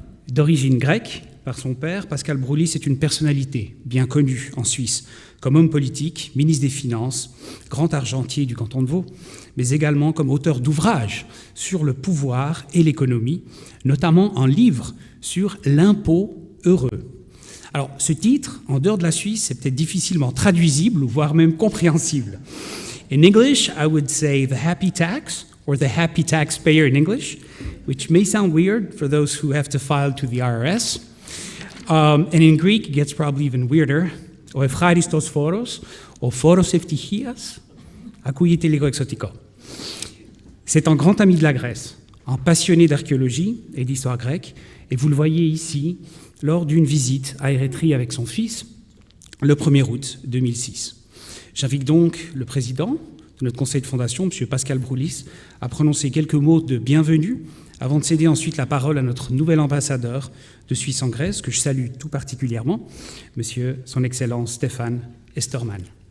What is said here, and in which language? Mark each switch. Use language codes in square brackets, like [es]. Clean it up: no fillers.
[fr] D'origine grecque, par son père, Pascal Broulis est une personnalité bien connue en Suisse comme homme politique, ministre des Finances, grand argentier du canton de Vaud, mais également comme auteur d'ouvrages sur le pouvoir et l'économie, notamment un livre sur l'impôt heureux. Alors, ce titre, en dehors de la Suisse, c'est peut-être difficilement traduisible, voire même compréhensible. [en] In English, I would say the happy tax, or the happy taxpayer in English, which may sound weird for those who have to file to the IRS. And in Greek, it gets probably even weirder. [el] Ο ευχάριστος φόρος, ο φόρος ευτυχίας, ακούγεται λίγο εξωτικό. [fr] C'est un grand ami de la Grèce, un passionné d'archéologie et d'histoire grecque, et vous le voyez ici lors d'une visite à Érythrée avec son fils le 1er août 2006. J'invite donc le président de notre conseil de fondation, M. Pascal Broulis, à prononcer quelques mots de bienvenue avant de céder ensuite la parole à notre nouvel ambassadeur de Suisse en Grèce, que je salue tout particulièrement, Monsieur Son Excellence Stéphane Esterman.